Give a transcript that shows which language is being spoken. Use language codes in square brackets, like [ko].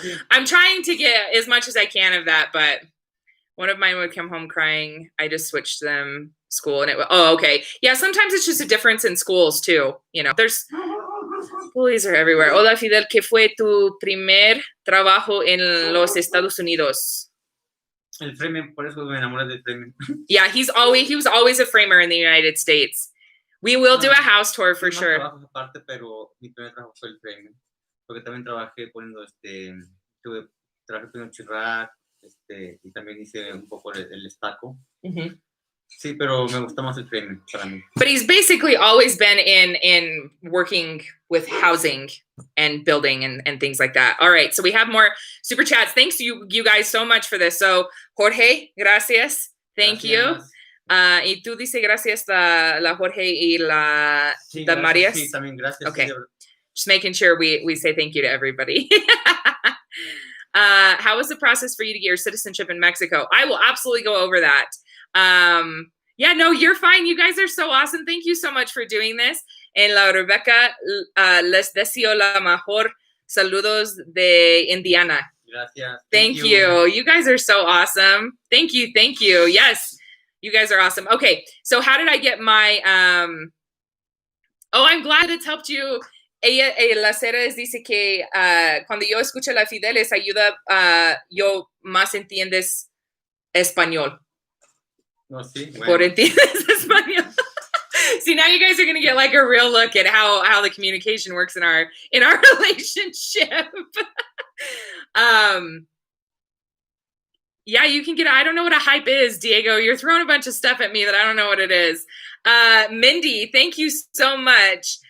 [en] I'm trying to get as much as I can of that, but one of mine would come home crying. I just switched them school and okay. Yeah, sometimes it's just a difference in schools too. You know, there's bullies are everywhere. [es] Hola, Fidel, ¿qué fue tu primer trabajo en los Estados Unidos? El framing, por eso me enamoré del framing. [en] Yeah, he was always a framer in the United States. We will do a house tour for sure. [es] Trabajos aparte, pero mi primer trabajo fue el framing. Porque también trabajé poniendo trabajé poniendo chirrac, y también hice un poco el estaco. Mm-hmm. Sí, pero me gusta más el framing para mí. [en] But he's basically always been in working with housing and building and things like that. All right, so we have more super chats. Thanks you guys so much for this. So Jorge, [es] gracias. [en] Thank you. [es] Y tú dices gracias la Jorge y la Marias. Sí, también gracias. [en] Okay. [es] Sí, [en] just making sure we say thank you to everybody. How was the process for you to get your citizenship in Mexico? I will absolutely go over that. Yeah, no, you're fine. You guys are so awesome. Thank you so much for doing this. [es] En la Rebecca les deseo la mejor. Saludos de Indiana. Gracias. [en] Thank you. You guys are so awesome. Thank you. Yes, you guys are awesome. Okay, so how did I get my I'm glad it's helped you. [es] La Ceres dice que cuando yo escucho la Fideles ayuda yo más entiendes español. No, sí, bueno. Por entiendes español. [en] See, now you guys are going to get like a real look at how the communication works in our relationship. Yeah, you can get, I don't know what a hype is, Diego. You're throwing a bunch of stuff at me that I don't know what it is. Mindy, thank you so much.